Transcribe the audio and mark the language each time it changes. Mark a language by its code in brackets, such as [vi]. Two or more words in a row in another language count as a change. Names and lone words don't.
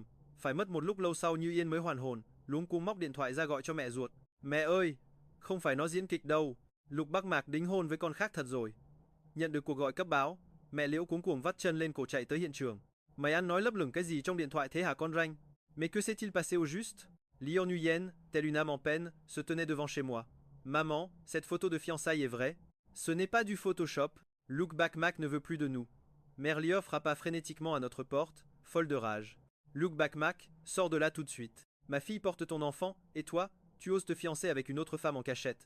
[vi] Phải mất một lúc lâu sau Như Yên mới hoàn hồn, luống cuống móc điện thoại ra gọi cho mẹ ruột. Mẹ ơi, không phải nó diễn kịch đâu, Lục Bắc Mạc đính hôn với con khác thật rồi. Nhận được cuộc gọi cấp báo, mẹ Liễu cuống cuồng vắt chân lên cổ chạy tới hiện trường. Mày ăn nói lấp lửng cái gì trong điện thoại thế hả con ranh? [fr] Mais que s'est-il passé au juste? Lior Nguyen, telle une âme en peine, se tenait devant chez moi. Maman, cette photo de fiançailles est vraie? Ce n'est pas du Photoshop. Luc Bakmak ne veut plus de nous. Mère Lior frappa frénétiquement à notre porte, folle de rage. Luc Bakmak, sors de là tout de suite. Ma fille porte ton enfant, et toi, tu oses te fiancer avec une autre femme en cachette.